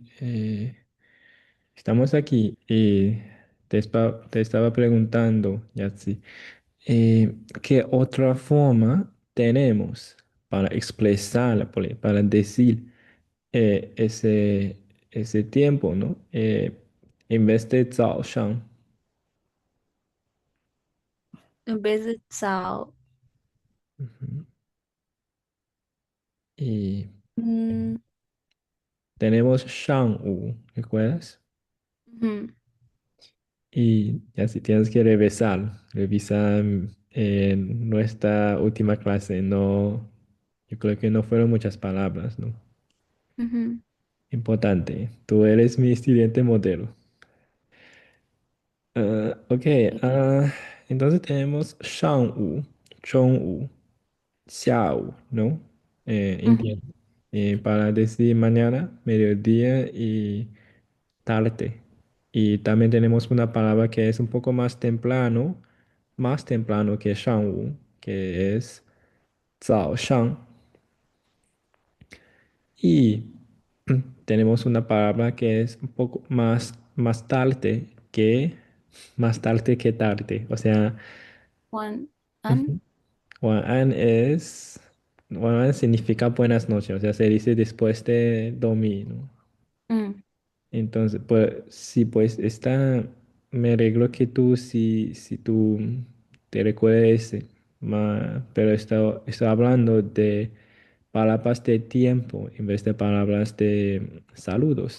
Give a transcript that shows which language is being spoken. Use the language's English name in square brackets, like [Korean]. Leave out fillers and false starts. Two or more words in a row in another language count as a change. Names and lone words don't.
[Spanish] Estamos aquí y te estaba preguntando, Yatsi, ¿qué otra forma tenemos para expresar, para decir ese tiempo, ¿no? En vez de 早上. En vez de 早， Ujú. Y 嗯 tenemos 上午, ¿recuerdas? 嗯 Y ya si tienes que revisar nuestra última clase, no, yo creo que no fueron muchas palabras, ¿no? 嗯 Importante, tú eres mi estudiante modelo. Ok, ah, entonces tenemos [Chinese] 上午, 中午, 下午, [Spanish] ¿no? 嗯 Entiendo. Para decir mañana, mediodía y tarde. Y también tenemos una palabra que es un poco más temprano que 上午, que es 早上. Y tenemos una palabra que es un poco más tarde que tarde. O sea, [Chinese] 晚安。 ujú. [Spanish] 晚安 significa buenas noches, o sea, se dice después de dormir, ¿no? 嗯 Entonces, pues sí, pues me alegro que si tú te recuerdes, pero estoy hablando de palabras de tiempo en vez de palabras de saludos.